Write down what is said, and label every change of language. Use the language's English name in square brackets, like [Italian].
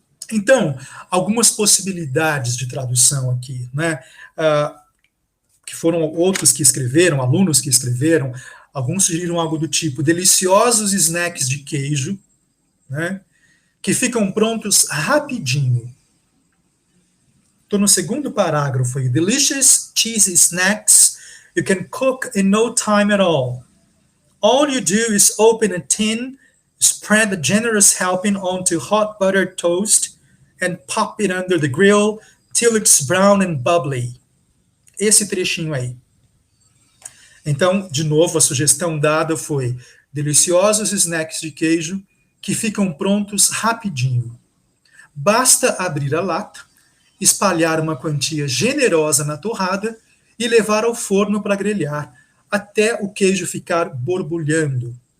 [Portuguese] Então, algumas possibilidades de tradução aqui, né? Que foram outros que escreveram, alunos que escreveram, alguns sugeriram algo do tipo deliciosos snacks de queijo, né? Que ficam prontos rapidinho. Estou no segundo parágrafo aí. [English] Delicious cheesy snacks you can cook in no time at all. All you do is open a tin, spread a generous helping onto hot buttered toast, and pop it under the grill till it's brown and bubbly. [Portuguese] Esse trechinho aí. Então, de novo, a sugestão dada foi deliciosos snacks de queijo que ficam prontos rapidinho. Basta abrir a lata, espalhar uma quantia generosa na torrada e levar ao forno para grelhar, até o queijo ficar borbulhando.